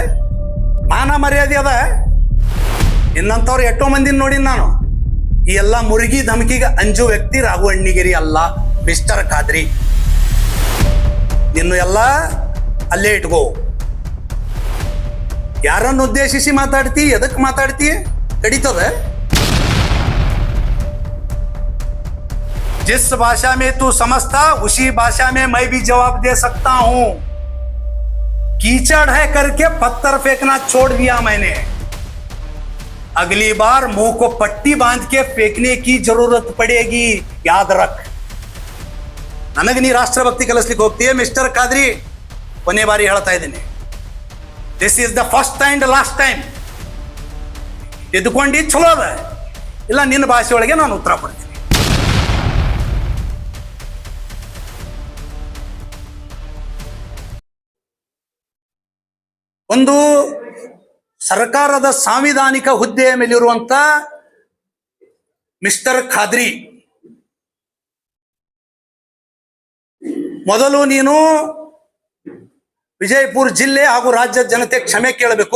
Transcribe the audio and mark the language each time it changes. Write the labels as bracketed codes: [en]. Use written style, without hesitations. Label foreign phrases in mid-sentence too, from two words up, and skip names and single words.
[kn] ಮಾನ ಮರ್ಯಾದೆ ಅದ? ಇನ್ನಂಥವ್ರು ಎಷ್ಟೋ ಮಂದಿನ ನೋಡಿನ ನಾನು. ಈ ಎಲ್ಲ ಮುರುಗಿ ಧಮಕಿಗೆ ಅಂಜು ವ್ಯಕ್ತಿ ರಾಘು ಅಣ್ಣಿಗಿರಿ ಅಲ್ಲ, ಮಿಸ್ಟರ್ ಖಾದ್ರಿ. ನಿನ್ನು ಎಲ್ಲ ಅಲ್ಲೇ ಇಟ್ಕೋ. ಯಾರನ್ನು ಉದ್ದೇಶಿಸಿ ಮಾತಾಡ್ತಿ, ಎದಕ್ಕೆ ಮಾತಾಡ್ತಿ ಕಡಿತದ. [hi] जिस भाषा में तू समझता उसी भाषा में मैं भी जवाब दे सकता हूं. कीचड़ है करके पत्थर फेंकना छोड़ दिया मैंने. अगली बार मुंह को पट्टी बांध के फेंकने की जरूरत पड़ेगी, याद रख. [kn] ನನಗೆ ನೀ ರಾಷ್ಟ್ರಭಕ್ತಿ ಕಲಿಸ್ಲಿಕ್ಕೆ ಹೋಗ್ತೀಯ ಮಿಸ್ಟರ್ ಖಾದ್ರಿ? ಕೊನೆ ಬಾರಿ ಹೇಳ್ತಾ ಇದ್ದೀನಿ, [en] this is the first and last time. [kn] ಇದ್ಕೊಂಡು ಚಲೋ ಅದ, ಇಲ್ಲ ನಿನ್ನ ಭಾಷೆ ಒಳಗೆ ನಾನು ಉತ್ತರ ಕೊಡ್ತೀನಿ. ಒಂದು ಸರ್ಕಾರದ ಸಾಂವಿಧಾನಿಕ ಹುದ್ದೆಯ ಮೇಲಿರುವಂತ ಮಿಸ್ಟರ್ ಖಾದ್ರಿ, ಮೊದಲು ನೀನು ವಿಜಯಪುರ ಜಿಲ್ಲೆ ಹಾಗೂ ರಾಜ್ಯದ ಜನತೆ ಕ್ಷಮೆ ಕೇಳಬೇಕು.